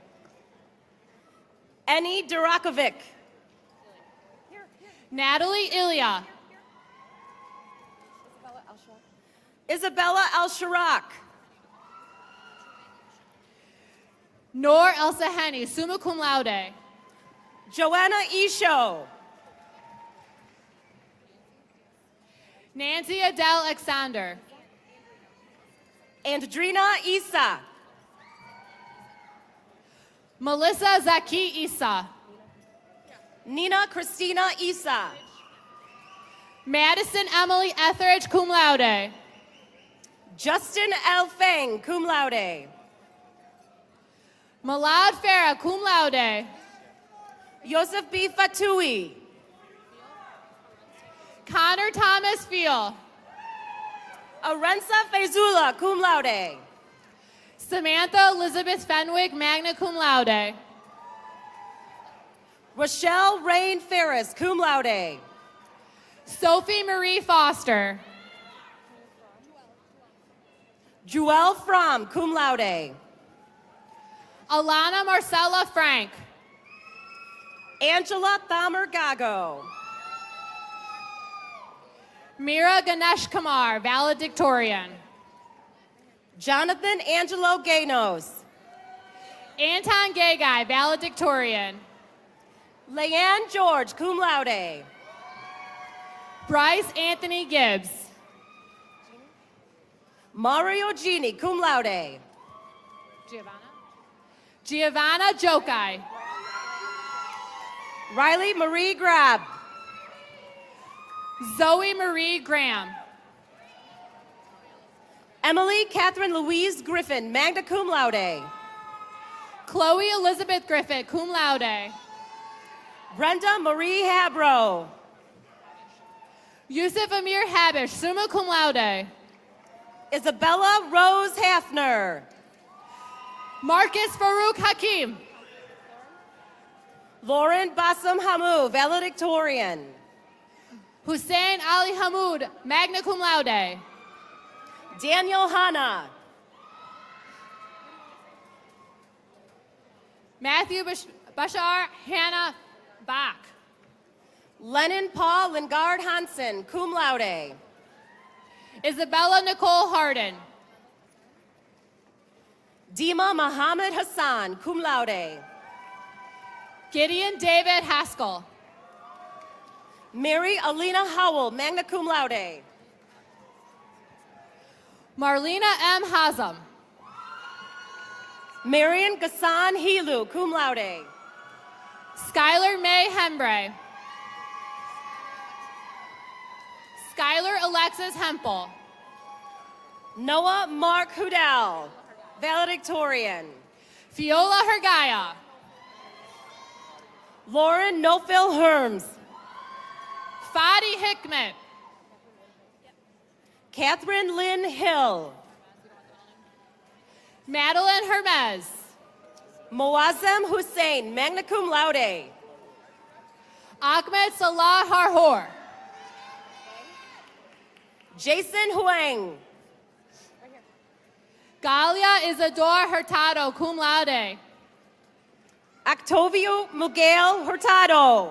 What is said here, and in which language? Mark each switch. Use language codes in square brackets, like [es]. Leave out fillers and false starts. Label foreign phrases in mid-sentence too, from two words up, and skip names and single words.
[en] Eni Durakovic. Natalie Ilya. Isabella Al-Sharak. Nor Elsa Henny, [la] summa cum laude. [en] Joanna Isho. Nancy Adele Alexander. Andrina Isa. Melissa Zaki Isa. Nina Christina Isa. Madison Emily Etheridge, [la] cum laude. [en] Justin L. Fang, [la] cum laude. [en] Malad Farah, [la] cum laude. [en] Yosef B. Fatui. Connor Thomas Fiel. Arenza Fezula, [la] cum laude. [en] Samantha Elizabeth Fenwick, [la] magna cum laude. [en] Rochelle Rain Ferris, [la] cum laude. [en] Sophie Marie Foster. Joelle Fromm, [la] cum laude. [en] Alana Marcella Frank. Angela Thamer Gago. Mira Ganesh Kamar, valedictorian. Jonathan Angelo Ganos. Anton Gagai, valedictorian. Leanne George, [la] cum laude. [en] Bryce Anthony Gibbs. Mario Gini, [la] cum laude. [en] Giovanna Jokai. Riley Marie Grab. Zoe Marie Graham. Emily Catherine Louise Griffin, [la] magna cum laude. [en] Chloe Elizabeth Griffith, [la] cum laude. [en] Brenda Marie Habro. Yusuf Amir Habish, [la] summa cum laude. [en] Isabella Rose Hafner. Marcus Farouk Hakim. Lauren Bassam Hamu, valedictorian. Hussein Ali Hamoud, [la] magna cum laude. [en] Daniel Hanna. Matthew Bashar Hannah Bach. Lennon Paul Lingard Hansen, [la] cum laude. [en] Isabella Nicole Harden. Dima Muhammad Hassan, [la] cum laude. [en] Gideon David Haskell. Mary Alina Howell, [la] magna cum laude. [en] Marlena M. Hazam. Marion Gassan Hilu, [la] cum laude. [en] Skylar May Hembre. Skylar Alexis Hempel. Noah Mark Hudal, valedictorian. Fiola Hergaya. Lauren Nofil Herms. Fadi Hickman. Catherine Lynn Hill. Madeline Hermes. Moazem Hussein, [la] magna cum laude. [en] Ahmed Salah Harhor. Jason Huang. Galia Isador Hurtado, [la] cum laude. [en] Octavio Miguel Hurtado.